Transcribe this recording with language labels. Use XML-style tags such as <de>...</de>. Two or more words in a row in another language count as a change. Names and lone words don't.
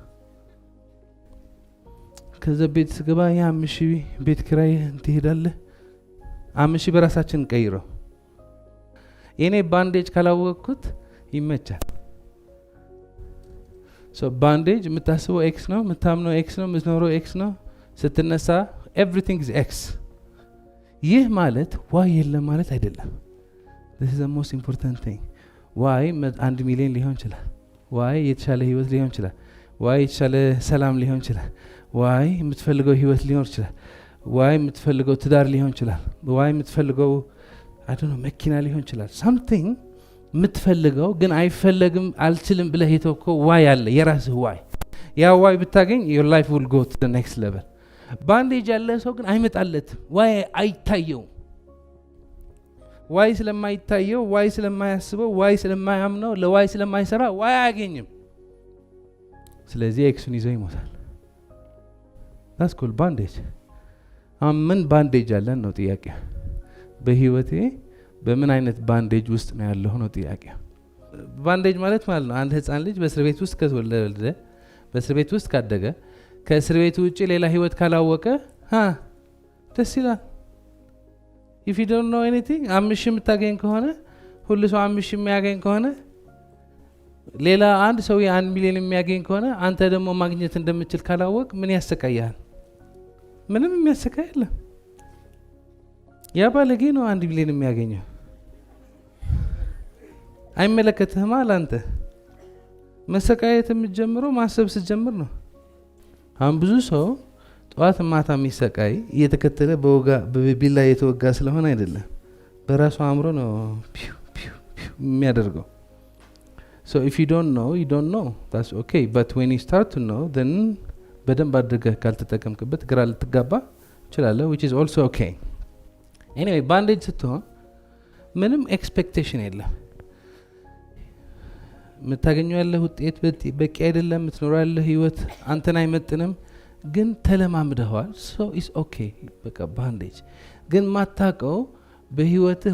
<am>ከዛ ቤት ስገባ የ5,000 ቤት ኪራይ ትሄዳለህ። 5,000 በራሳችን ቀይረው። የኔ ባንዴጅ ካላወቅኩት ይመቻል። ባንዴጅ የምታስበው ኤክስ ነው፣ የምታምነው ኤክስ ነው፣ የምትኖረው ኤክስ ነው። ስትነሳ</am> <en>everything is X።</en> <am>ይህ ማለት ዋይ የለም ማለት አይደለም።</am> <en>this is the most important thing።</en> <am>ዋይ 1 ሚሊዮን ሊሆን ይችላል። ዋይ የተሻለ ህይወት ሊሆን ይችላል። ዋይ የተሻለ ሰላም ሊሆን ይችላል። ዋይ የምትፈልገው ህይወት ሊሆን ይችላል። ዋይ የምትፈልገው ትዳር ሊሆን ይችላል። ዋይ የምትፈልገው መኪና ሊሆን ይችላል። ሳምቲንግ የምትፈልገው ግን አይፈለግም አልችልም ብለህ የተወከው ዋይ አለ፣ የራስህ ዋይ። ያ ዋይ ብታገኝ</am> <en>your life will go to the next level።</en> <am>ባንዴጅ ያለ ሰው ግን አይመጣለትም። ዋይ አይታየው። ዋይ ስለማይታየው፣ ዋይ ስለማያስበው፣ ዋይ ስለማያምነው፣ ለዋይ ስለማይሰራ ዋይ አያገኝም። ስለዚህ ኤክሱን ይዞ ይሞታል።</am> <en>that's called</en> <am>ባንዴጅ። ምን ባንዴጅ አለን ነው ጥያቄ። በህይወቴ በምን አይነት ባንዴጅ ውስጥ ነው ያለው ነው ጥያቄ። ባንዴጅ ማለት ነው አንድ ህፃን ልጅ በእስር ቤት ውስጥ ከተወለደ፣ በእስር ቤት ውስጥ ካደገ፣ ከእስር ቤቱ ውጭ ሌላ ህይወት ካላወቀ ደስ ይላል።</am> <en>if you don't know anything</en> <am>5,000 የምታገኝ ከሆነ፣ ሁሉ ሰው 5,000 የሚያገኝ ከሆነ፣ ሌላ አንድ ሰው የ1 ሚሊዮን የሚያገኝ ከሆነ፣ አንተ ደግሞ ማግኘት እንደምትችል ካላወቅ ምን ያሰቃያል? ምንም የሚያሰቃይ የለም። ያ ባለጌ ነው 1 ሚሊዮን የሚያገኘው። አይመለከትህም አላንተ። መሰቃየት የምትጀምረው ማሰብ ስትጀምር ነው። አሁን ብዙ ሰው ጠዋት ማታ የሚሰቃይ እየተከተለ በቢላ የተወጋ ስለሆነ አይደለም፣ በራሱ አእምሮ ነው የሚያደርገው።</am> <en>so if you don't know you don't know, that's okay, but when you start to know then</en> <am>በደንብ አድርገህ ካልተጠቀምክበት ግራ ልትጋባ ትችላለህ,</am> <en>which is also okay.</en> <am>anyway ባንዴጅ ስትሆን ምንም ኤክስፔክቴሽን የለም። የምታገኘው ያለ ውጤት በቂ አይደለም። የምትኖረው ያለ ህይወት አንተን አይመጥንም፣ ግን ተለማምደዋል።</am> <en>so is okay።</en> <am>በቃ ባንዴጅ ግን ማታቀው በህይወትህ</am>